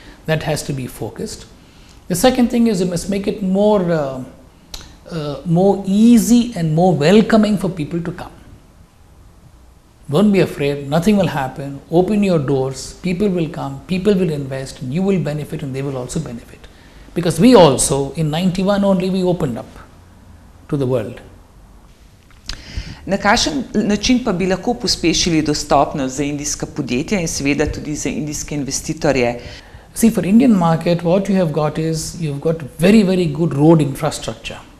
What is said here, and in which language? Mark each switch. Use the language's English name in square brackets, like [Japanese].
[English] That has to be focused. The second thing is you must make it more easy and more welcoming for people to come. Don't be afraid, nothing will happen. Open your doors, people will come, people will invest, and you will benefit and they will also benefit. Because we also, in 91 only, we opened up to the world. [Slovenian] Na kakšen način pa bi lahko pospešili dostopnost za indijska podjetja in seveda tudi za indijske investitorje? [English] See, for Indian market, what you have got is, you've got very good road infrastructure.